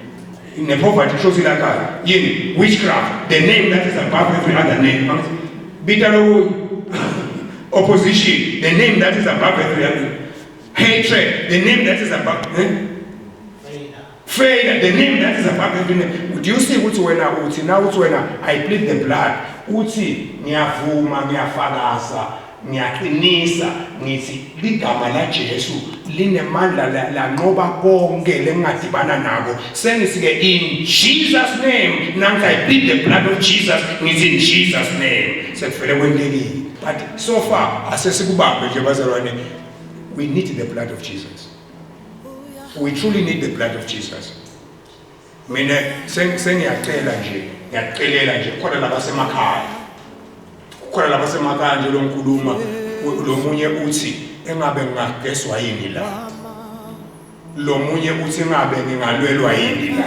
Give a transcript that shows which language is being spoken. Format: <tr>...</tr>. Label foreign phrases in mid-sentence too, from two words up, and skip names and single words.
<en>In the poverty, shows like witchcraft, the name that is above every other name. Opposition, the name that is above every other name. Hatred, the name that is above. Failure, the name that is above every name. Do you see what's when I plead the blood?</en> <ss>Uti nyavuma nyafagaza nyaqinisa ngithi ligama la Jesu linemandla la ngoba konke lengadibana nabo sengisike</ss> <en>in Jesus name. Now I plead the blood of Jesus ngithi in Jesus name</en> <ss>sekufele kwendekile.</ss> <en>But so far</en> <ss>asesikubambe nje bazalwane,</ss> <en>we need the blood of Jesus. We truly need the blood of Jesus.</en> <ss>Mina sengiyacela nje khona labasemakhaya. Khona labasemakhaya nje lonkuluma lo munye uthi engabe ngagezwa yini la. Lo munye uthi engabe ngingalwelwa yini la.</ss>